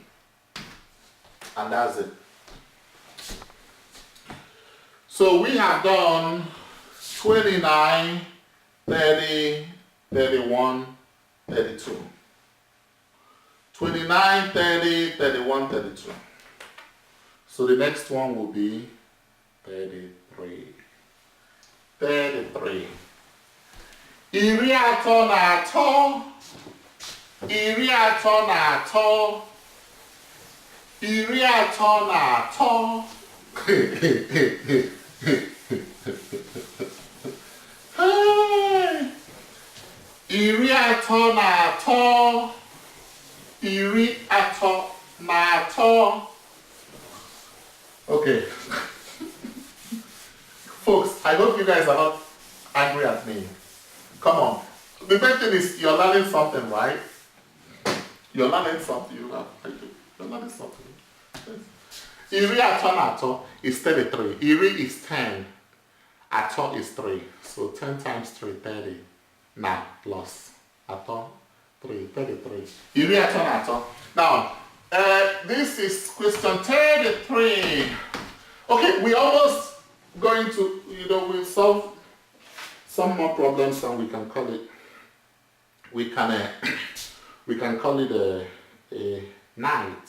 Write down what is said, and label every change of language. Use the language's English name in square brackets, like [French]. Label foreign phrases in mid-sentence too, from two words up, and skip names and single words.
[English] And that's it. So we have done 29, 30, 31, 32. 29, 30, 31, 32. So the next one will be 33. 33. [Igbo] Iri atọ na atọ. Iri atọ na atọ. Iri atọ na atọ. Iri atọ na atọ. Iri atọ na atọ. [English] Okay. Folks, I hope you guys are not angry at me. Come on. The main thing is you're learning something, right? You're learning something. You're learning something. [Igbo] Iri atọ na atọ is 33. [English] Iri is 10. Atọ is 3. So 10 times 3, 30. Now, plus. Atọ, 3, 33. [Igbo] Iri atọ na atọ. [English] Now, this is question 33. Okay, we almost going to, we'll solve some more problems and we can call it, we can call it a night.